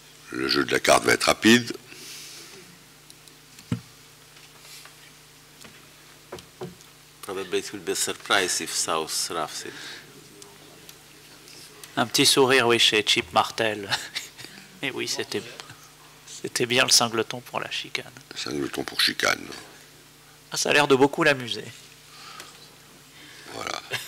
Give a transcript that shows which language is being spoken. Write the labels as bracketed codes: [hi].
[fr] Le jeu de la carte va être rapide. [en] Probably it will be a surprise if South roughs it. [fr] Un petit sourire, oui, chez Chip Martel. Et oui, c'était bien le singleton pour la chicane. Singleton pour chicane. Ah, ça a l'air de beaucoup l'amuser. Voilà.